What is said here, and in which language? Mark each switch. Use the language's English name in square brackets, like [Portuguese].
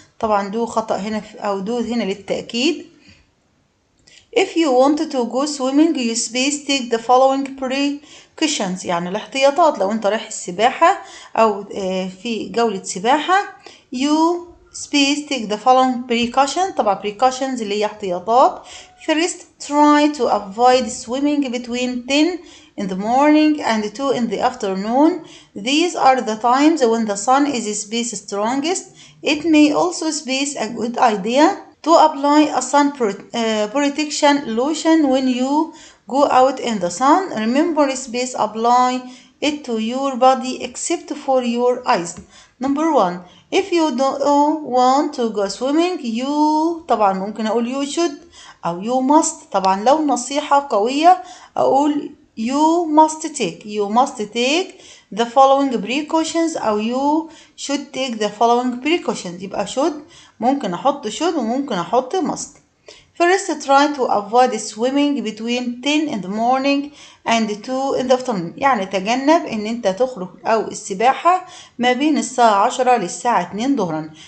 [Arabic] طبعا do خطأ هنا أو do هنا للتأكيد. [English] If you want to go swimming you space take the following precautions. [Arabic] يعني الاحتياطات لو انت رايح السباحة أو في جولة سباحة. [English] you space take the following precautions. [Arabic] طبعا precautions اللي هي احتياطات. [English] First try to avoid swimming between 10 in the morning and 2 in the afternoon. These are the times when the sun is space strongest. It may also space a good idea to apply a sun protection lotion when you go out in the sun. Remember space apply it to your body except for your eyes. Number 1 if you don't want to go swimming you [Arabic] طبعا ممكن أقول [English] you should أو you must. [Arabic] طبعا لو نصيحة قوية أقول [English] you must take the following precautions أو you should take the following precautions. [Arabic] يبقى should ممكن أحط should وممكن أحط must. [English] First try to avoid swimming between 10 in the morning and 2 in the afternoon. [Arabic] يعني تجنب ان انت تخرج او السباحة ما بين الساعة 10 للساعة 2 ظهرا.